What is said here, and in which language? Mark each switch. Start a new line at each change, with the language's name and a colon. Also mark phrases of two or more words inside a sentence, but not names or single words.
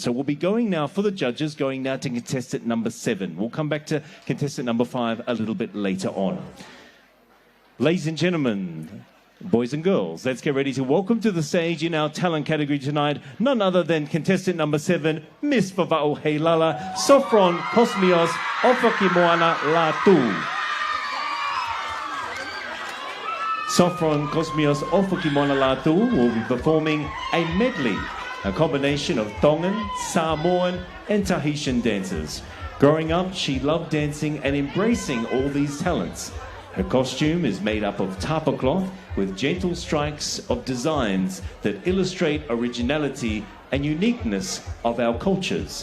English: So we'll be going now for the judges, going now to contestant number 7. We'll come back to contestant number 5 a little bit later on. Ladies and gentlemen, boys and girls, let's get ready to welcome to the stage in our talent category tonight, none other than contestant number 7, Miss Vava'o Heilala, Sofron Cosmios Ofakimoana Latu. Sofron Cosmios Ofakimoana Latu will be performing a medley, a combination of Tongan, Samoan and Tahitian dances. Growing up, she loved dancing and embracing all these talents. Her costume is made up of tapa cloth with gentle strikes of designs that illustrate originality and uniqueness of our cultures.